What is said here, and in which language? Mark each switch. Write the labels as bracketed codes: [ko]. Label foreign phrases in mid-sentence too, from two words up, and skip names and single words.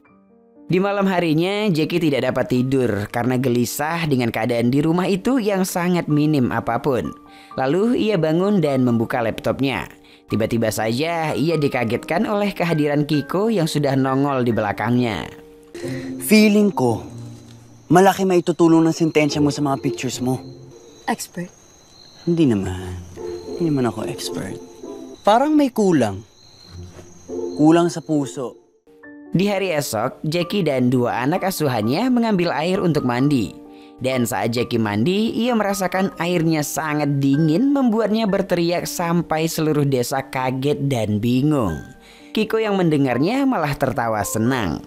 [id] Di malam harinya Jackie tidak dapat tidur karena gelisah dengan keadaan di rumah itu yang sangat minim apapun. Lalu ia bangun dan membuka laptopnya. Tiba-tiba saja ia dikagetkan oleh kehadiran Kiko yang sudah nongol di belakangnya. [tl] Feeling ko, malaki maitutulong ng sentensya mo sa mga pictures mo. Expert? Hindi naman. Hindi naman ako expert. Parang may kulang. Kulang sa puso. [id] Di hari esok, Jackie dan 2 anak asuhannya mengambil air untuk mandi. Dan saat Jackie mandi, ia merasakan airnya sangat dingin membuatnya berteriak sampai seluruh desa kaget dan bingung. Kiko yang mendengarnya malah tertawa senang.